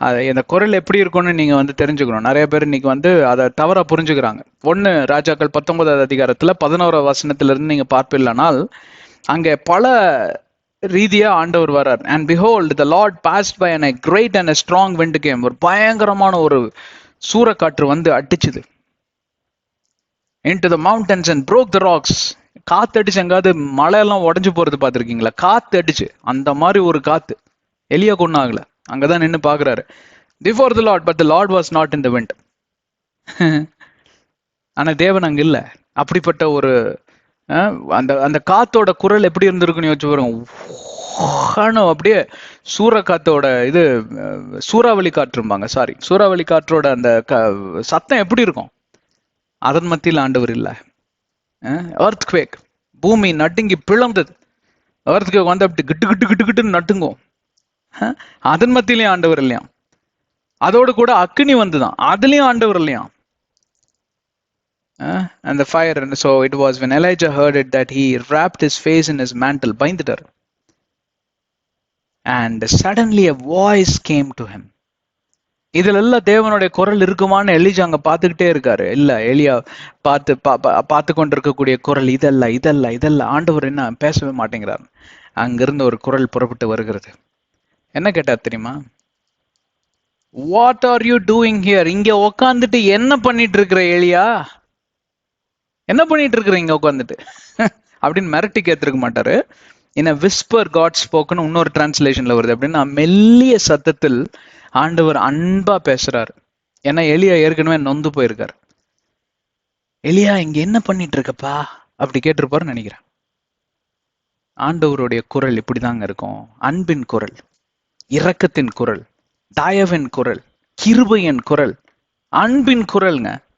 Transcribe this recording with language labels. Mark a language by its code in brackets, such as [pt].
[ta] இந்த குரல் எப்படி இருக்கும்னு நீங்க வந்து தெரிஞ்சுக்கணும். நிறைய பேர் இன்னைக்கு வந்து அதை தவறா புரிஞ்சுக்கிறாங்க. 1 ராஜாக்கள் 19வது அதிகாரத்துல 11வது வசனத்துல இருந்து நீங்க பார்ப்பீங்களானால் அங்க பல ரீதியா ஆண்டவர் வர்றார். [en] And behold the Lord passed by and a great and a strong wind came. [ta] ஒரு பயங்கரமான ஒரு சூறைக்காற்று வந்து அடிச்சுது. [en] into the mountains and broke the rocks. [ta] காத்து அடிச்சு எங்காவது மலையெல்லாம் உடஞ்சு போறது பார்த்துருக்கீங்களா? காத்து அடிச்சு அந்த மாதிரி ஒரு காத்து. எலியா கொண்டு ஆகல, அங்கதான் நின்று பாக்குறாரு. [en] before the Lord, but the Lord was not in the wind. [ta] ஆனா தேவன் அங்க இல்ல. அப்படிப்பட்ட ஒரு அந்த அந்த காத்தோட குரல் எப்படி இருந்திருக்குன்னு யோசிச்சு பாருங்க. அப்படியே சூறாக்காத்தோட இது சூறாவளி காற்றும்பாங்க, சாரி சூறாவளி காற்றோட அந்த சத்தம் எப்படி இருக்கும்? அதன் மத்தியில் ஆண்டவர் இல்ல. எர்த்குவேக், பூமி நடுங்கி பிளந்தது. எர்த்குவேக் வந்து அப்படி கிட்டு கிட்டு கிட்டு கிட்டுன்னு நட்டுங்கும். அதன் மத்தியிலையும் ஆண்டவர் இல்லையா? அதோடு கூட அக்னி வந்துதான், அதுலயும் ஆண்டவர் இல்லையா? [en] And the fire, and so it was when Elijah heard it that he wrapped his face in his mantle, [ta] பயந்துட்டார். [en] And suddenly a voice came to him. [ta] இதுல எல்லாம் தேவனுடைய குரல் இருக்குமான்னு எலிஜா அங்க பாத்துக்கிட்டே இருக்காரு. இல்ல, எலியா பார்த்து கொண்டிருக்கக்கூடிய குரல் இதல்ல. ஆண்டவர் என்ன பேசவே மாட்டேங்கிறார். அங்கிருந்து ஒரு குரல் புறப்பட்டு வருகிறது. என்ன கேட்டார் தெரியுமா? [en] What are you doing here? [ta] இங்க உக்காந்துட்டு என்ன பண்ணிட்டு இருக்கிற எலியா? என்ன பண்ணிட்டு இருக்கிற இங்க உட்காந்துட்டு அப்படின்னு மிரட்டி கேத்திருக்க மாட்டாரு. [en] In a whisper God spoken, [ta] இன்னொரு டிரான்ஸ்லேஷன்ல வருது. அப்படின்னா மெல்லிய சத்தத்தில் ஆண்டவர் அன்பா பேசுறாரு. ஏன்னா எலியா ஏற்கனவே நொந்து போயிருக்காரு. எலியா இங்க என்ன பண்ணிட்டு இருக்கப்பா அப்படி கேட்டிருப்பாருன்னு நினைக்கிறேன். ஆண்டவருடைய குரல் இப்படிதாங்க இருக்கும். அன்பின் குரல், இரக்கத்தின் குரல், தயவின் குரல், கிருபையின் குரல், அன்பின் குரல்ங்க.